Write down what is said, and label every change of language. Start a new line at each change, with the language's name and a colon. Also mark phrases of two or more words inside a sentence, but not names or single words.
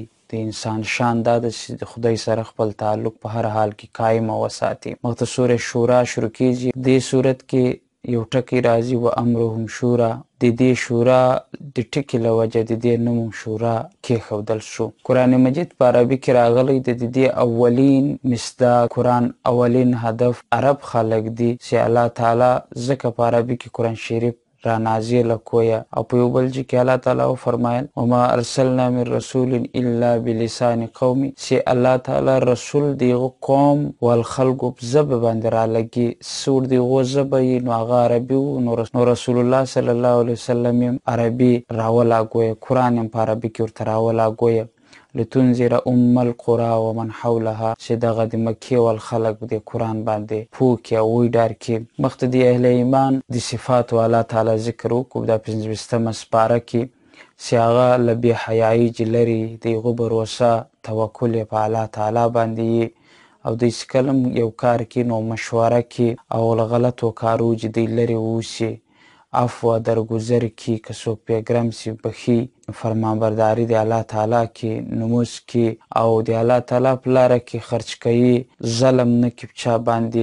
Pashto: د انسان شان دا ده چې د خدای سره خپل تعلق په هر حال کې قایم وساتي. مخته سورة شورا شروع کیږي. دې صورت کې یو ټکی راځي
Arabic: و امرهم شورا.
Pashto: د دې شورا د ټکي له وجه د دې نوم شورا کېښودل شو. قرآن مجید په عربي کې راغلی د دې اولین مصداق قرآن اولین هدف عرب خلق دي چې الله تعالی ځکه په عربي کې قرآن شریف را نازل کویه. او په یو بل ځای کې الله تعالی وفرمایل
Arabic: وما ارسلنا من رسول الا بلسان قومي،
Pashto: چې الله تعالی رسول دیغه قوم والخلقو په ژبه باندې رالګي. سور دیغه ژبه یې نو هغه عربي و، نو رسول الله
Arabic: صلی الله علیه وسلم
Pashto: یې عربي راولاګویه، قرآن یې په عربي کې ورته راولاګویه.
Arabic: لتنذر القرى ومن حولها،
Pashto: چې دغه د مکې والخلق د قرآن باندې پوه کړي او وډار کړي. مخته د اهل ایمان د صفاتو الله تعالی ذکر وکړو دا پنځوستمه سپاره کې، چې هغه له بې حیایي لرې د هغو بروسه توکل یې په الله تعالی باندې او دوی چې کله یو کار کوي نو مشوره کوي او له غلطو کارو چې دوی لرې واوسي، عفو درگذر کی، که څوک پیغرم سی بخي، فرمانبرداري د الله تعالی کې، نموز کې او د الله تعالی په لاره کې خرچ کوي، ظلم نه کوي چا باندې.